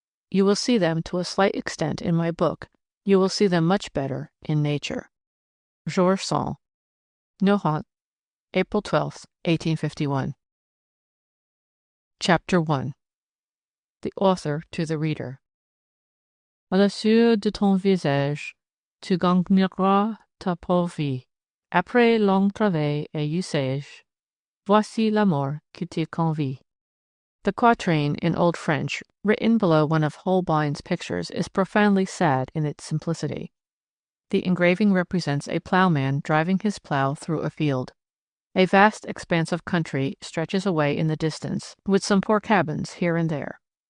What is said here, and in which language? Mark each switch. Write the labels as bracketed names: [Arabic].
[English] You will see them to a slight extent in my book. You will see them much better in nature. Georges Sand. Nohant, April 12, 1851. Chapter 1. The Author to the Reader. [French] À la sueur de ton visage, tu gagneras ta pauvre vie. Après long travail et usage, voici l'amour qui te convie. [English] The quatrain in Old French, written below one of Holbein's pictures, is profoundly sad in its simplicity. The engraving represents a plowman driving his plow through a field. A vast expanse of country stretches away in the distance, with some poor cabins here and there.